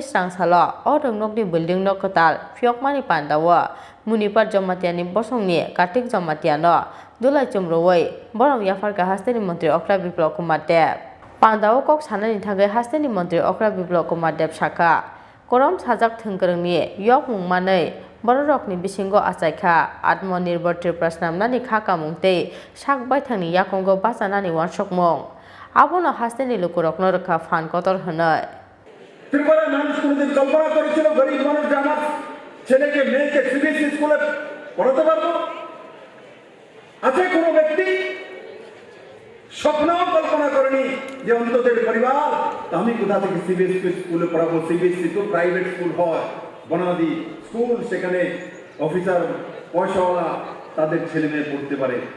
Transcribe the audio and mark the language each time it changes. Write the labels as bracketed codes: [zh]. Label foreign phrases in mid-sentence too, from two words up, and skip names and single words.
[trp] Srangsalo o rung nokni building nok kotal Phiyogwi pandawa munipar jamatiani bosongni kartik jamatiano dulai chumrowai borong yafarka Hasteni Mantri Okrani Kumar Dev pandao kok sanani thagai Hasteni Mantri Okrani Kumar Dev saka korom sajak thongkorongni yok mungmanai borokni bisingo asaikha atmonirbhar Tripura snamnani khakamungte sakbai thangni yakongo basanani wansukmung abono Hasteni lukurokno rekha fan kotor hwnai [bn] ত্রিপুরা মানুষ কোনদিন কল্পনা করেছিল গরিব মানুষ যে আমার ছেলেকে মেয়েকে সিবিএসই স্কুলে পড়াতে পারবো আছে কোনো ব্যক্তি স্বপ্নও কল্পনা করেনি যে অন্তত পরিবার আমি কোথা থেকে সিবিএসই স্কুলে পড়াবো সিবিএসই তো [en] private school [bn] হয় বনাদি স্কুল সেখানে অফিসার পয়সাওয়ালা তাদের ছেলে মেয়ে পড়তে পারে